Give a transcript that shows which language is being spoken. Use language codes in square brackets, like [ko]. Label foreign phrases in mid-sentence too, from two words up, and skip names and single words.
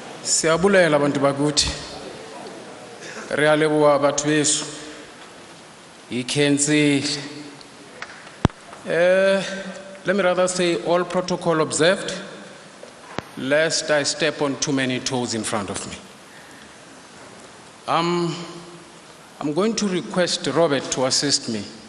[xh] Siyabulela abantu bakuthi. [st] Realeboa batho beso. eNCA. [en] Let me rather say all protocol observed, lest I step on too many toes in front of me. I'm going to request Robert to assist me.